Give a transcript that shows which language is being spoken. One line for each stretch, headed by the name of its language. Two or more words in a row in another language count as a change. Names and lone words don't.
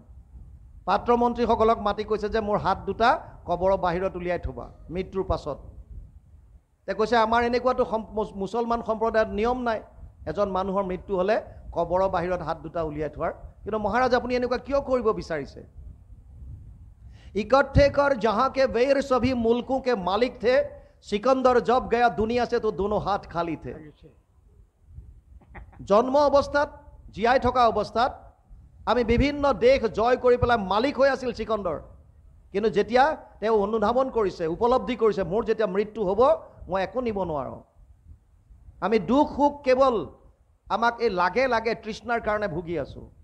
Assamese: পাত্ৰ মন্ত্ৰীসকলক মাতি কৈছে যে মোৰ হাত দুটা কবৰৰ বাহিৰত উলিয়াই থবা মৃত্যুৰ পাছত। তে কৈছে আমাৰ এনেকুৱাতো মুছলমান সম্প্ৰদায়ত নিয়ম নাই, এজন মানুহৰ মৃত্যু হ'লে কবৰৰ বাহিৰত হাত দুটা উলিয়াই থোৱাৰ। কিন্তু মহাৰাজ আপুনি এনেকুৱা কিয় কৰিব বিচাৰিছে?
Hindi: इकट्ठे कर जहां के वेर सभी मुल्कों के मालिक थे, सिकंदर जब गया दुनिया से तो दोनों हाथ खाली थे।
Assamese: জন্ম অৱস্থাত, জীয়াই থকা অৱস্থাত আমি বিভিন্ন দেশ জয় কৰি পেলাই মালিক হৈ আছিল চিকন্দৰ। কিন্তু যেতিয়া তেওঁ অনুধাৱন কৰিছে, উপলব্ধি কৰিছে, মোৰ যেতিয়া মৃত্যু হ'ব মই একো নিব নোৱাৰোঁ, আমি দুখ সুখ কেৱল আমাক এই লাগে লাগে তৃষ্ণাৰ কাৰণে ভুগি আছোঁ।